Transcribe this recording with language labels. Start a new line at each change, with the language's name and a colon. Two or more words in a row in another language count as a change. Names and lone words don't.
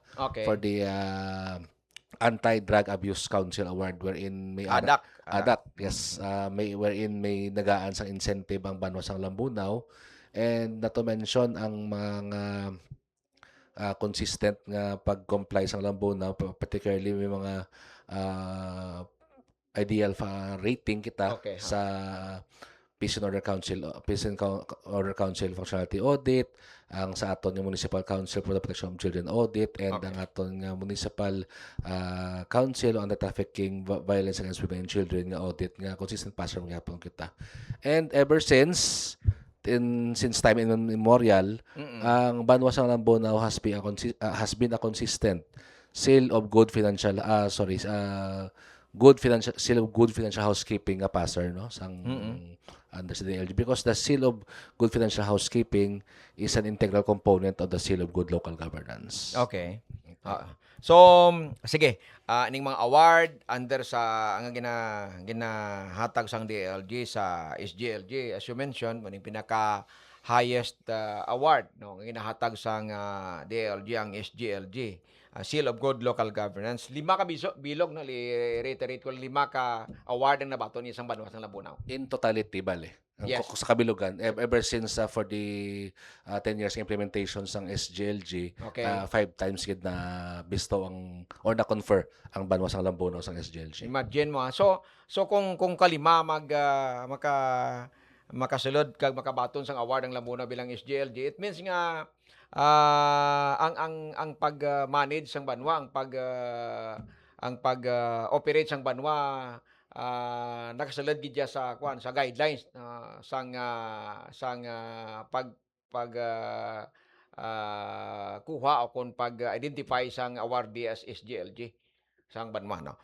English: Okay. for the Anti-Drug Abuse Council Award, wherein may Adak.
Hiligaynon: adak,
English: yes, wherein
Hiligaynon: may nagaan sang incentive ang Banwasang Lambunaw,
English: and not to mention
Hiligaynon: ang mga consistent nga pag-comply sa Lambunaw, particularly may mga ideal rating kita
English: Okay, ha.
Hiligaynon: sa Peace and Order Council Functionality Audit, ang sa aton nga Municipal Council for the Protection of Children Audit, and
English: Okay.
Hiligaynon: ang aton nga Municipal Council on the Trafficking, Violence Against Women and Children nga audit nga
English: consistent passer
Hiligaynon: nga gyapon kita.
English: And ever since time immemorial, ang Banwasang Lambunaw has been a consistent seal of good financial seal of good financial housekeeping
Hiligaynon: nga passer, no, sang
English: under sa DLG, because the seal of good financial housekeeping is an integral component of the seal of good local governance. Okay. So,
Hiligaynon: sige, ning mga award under sa ang ginahatag sang DLG sa SGLG,
English: as you mentioned,
Hiligaynon: maning pinaka
English: highest award
Hiligaynon: no nga ginahatag sang DLG ang SGLG, Seal of Good Local Governance. 5 ka bilog no, reiterate ko 5 ka award ang nabato ni isang Banwasang Lambunaw.
English: In totality, bale. Yes.
Hiligaynon: Sa kabilugan,
English: ever since for the 10 years implementation sang SGLG, Okay.
Hiligaynon: 5 times gid na
English: bestow or
Hiligaynon: na confer ang Banwasang Lambunaw sang SGLG. Imagine mo. So kung kalima makasulod kag makabaton sang award ang Lambunaw bilang SGLG,
English: it means
Hiligaynon: nga ang pag-manage sang banwa, ang pag-operate sang banwa nakasulod gid sa sa guidelines sang kuha o kung pag-identify sang awardee as SGLG sang banwa, no?